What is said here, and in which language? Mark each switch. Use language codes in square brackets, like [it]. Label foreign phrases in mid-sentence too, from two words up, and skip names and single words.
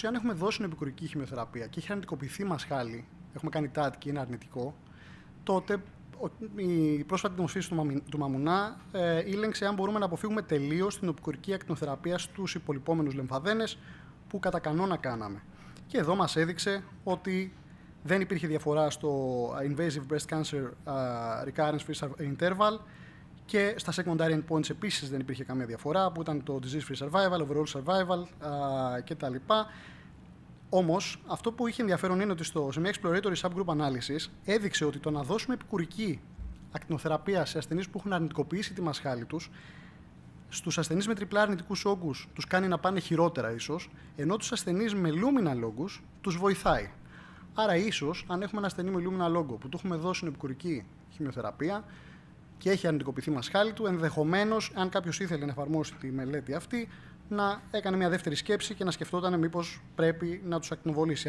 [el] Αν έχουμε δώσει επικουρική χημειοθεραπεία και έχει αρνητικοποιηθεί μασχάλι, έχουμε κάνει TAT και είναι αρνητικό, τότε η πρόσφατη δημοσίευση του Μαμουνά ήλεγξε αν μπορούμε να αποφύγουμε τελείως την επικουρική ακτινοθεραπεία στους υπολοιπόμενους λεμφαδένες που κατά κανόνα κάναμε. Και εδώ μας έδειξε ότι δεν υπήρχε διαφορά στο [en] invasive breast cancer recurrence free interval [el] και στα [en] secondary endpoints [el] επίσης δεν υπήρχε καμία διαφορά, που ήταν το [en] disease free survival, overall survival [el] κτλ. Όμως, αυτό που είχε ενδιαφέρον είναι ότι σε μια [en] exploratory subgroup analysis [el] έδειξε ότι το να δώσουμε επικουρική ακτινοθεραπεία σε ασθενείς που έχουν αρνητικοποιήσει τη μασχάλη τους, στους ασθενείς με τριπλά αρνητικούς όγκους τους κάνει να πάνε χειρότερα ίσως, ενώ τους ασθενείς με luminal όγκους τους βοηθάει. Άρα, ίσως, αν έχουμε ένα ασθενή με luminal όγκο που του έχουμε δώσει επικουρική χημειοθεραπεία και έχει αρνητικοποιηθεί η μασχάλη του, ενδεχομένως, αν κάποιος ήθελε να εφαρμόσει τη μελέτη αυτή, να έκανε μια δεύτερη σκέψη και να σκεφτόταν μήπως πρέπει να τους ακτινοβολήσει.